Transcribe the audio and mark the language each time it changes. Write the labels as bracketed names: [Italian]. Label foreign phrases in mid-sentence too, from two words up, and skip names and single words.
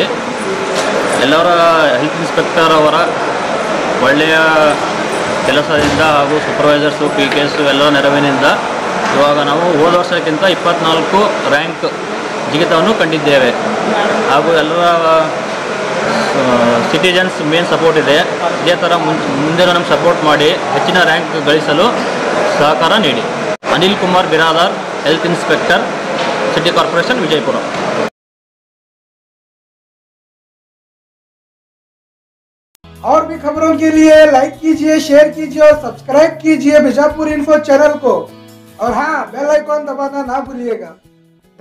[Kannada] ಎಲ್ಲರ [English] health inspector [Kannada] ಅವರ ಒಳ್ಳೆಯ ಕೆಲಸದಿಂದ ಹಾಗೂ ಸೂಪರ್ವೈಸರ್ಸು, PKs ಎಲ್ಲರ ನೆರವಿನಿಂದ ಇವಾಗ ನಾವು ಹೋದ ವರ್ಷಕ್ಕಿಂತ 24 ರ್ಯಾಂಕ್ ಜಿಗಿತವನ್ನು ಕಂಡಿದ್ದೇವೆ. ಹಾಗೂ ಎಲ್ಲರ [English] citizens main support [Kannada] ಇದೆ. ಇದೇ ಥರ ಮುಂದೆ ನಮ್ಗೆ ಸಪೋರ್ಟ್ ಮಾಡಿ ಹೆಚ್ಚಿನ ರ್ಯಾಂಕ್ ಗಳಿಸಲು ಸಹಕಾರ ನೀಡಿ. [English] ಅನಿಲ್ ಕುಮಾರ್ ಬಿರಾದಾರ್, health inspector, city corporation विजयपुर। [Hindi] और भी खबरों के लिए लाइक कीजिए, शेयर कीजिए और सब्सक्राइब कीजिए बीजापुर इन्फो चैनल को। और हाँ, [English] bell icon [Hindi] दबाना ना भूलिएगा।